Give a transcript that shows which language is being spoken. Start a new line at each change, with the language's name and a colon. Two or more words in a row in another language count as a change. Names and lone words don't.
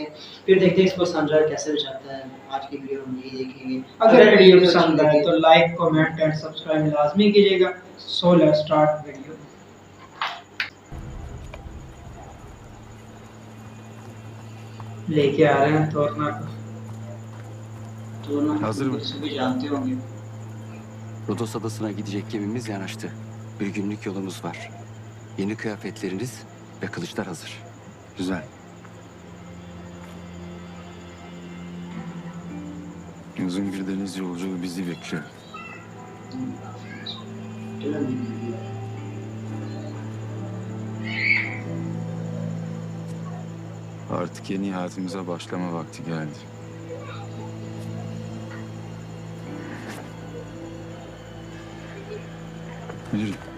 Hindi: फिर देखते हैं इसको संजर कैसे बचाता है। आज की वीडियो हम यही देखेंगे। अगर वीडियो पसंद आए तो लाइक,
English: comment and subscribe
Hindi: लाजमी कीजिएगा।
English: so let's start video.
Hindi: लेके आ रहे हैं तोरना को।
Turkish: Hazır mı?
Hindi: Seni जानते होंगे।
Turkish: Rodos Adası'na gidecek gemimiz yanaştı. Bir günlük yolumuz var. Yeni kıyafetleriniz ve kılıçlar hazır. Güzel. Uzun bir deniz yolculuğu bizi bekliyor. Artık yeni hayatımıza başlama vakti geldi. Müdürüm.